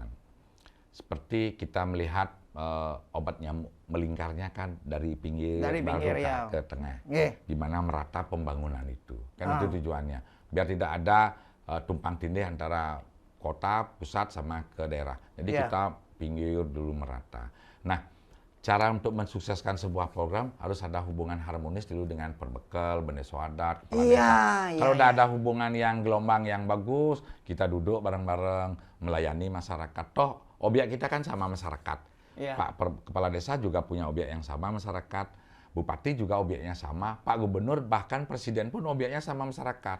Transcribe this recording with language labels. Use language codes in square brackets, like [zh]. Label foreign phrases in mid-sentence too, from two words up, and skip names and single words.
[id] Seperti kita melihat obat nyamuk melingkarnya kan dari pinggir ke tengah, di mana merata pembangunan itu. Kan itu tujuannya. Biar tidak ada tumpang tindih antara kota, pusat, sama ke daerah. Jadi kita pinggir dulu merata. Nah, cara untuk mensukseskan sebuah program harus ada hubungan harmonis dulu dengan perbekal, beneso adat, kepala desa. Kalau udah ada hubungan yang gelombang yang bagus, kita duduk bareng-bareng melayani masyarakat. Toh objek kita kan sama masyarakat. Kepala desa juga punya objek yang sama masyarakat. Bupati juga objeknya sama, Pak Gubernur bahkan Presiden pun objeknya sama masyarakat.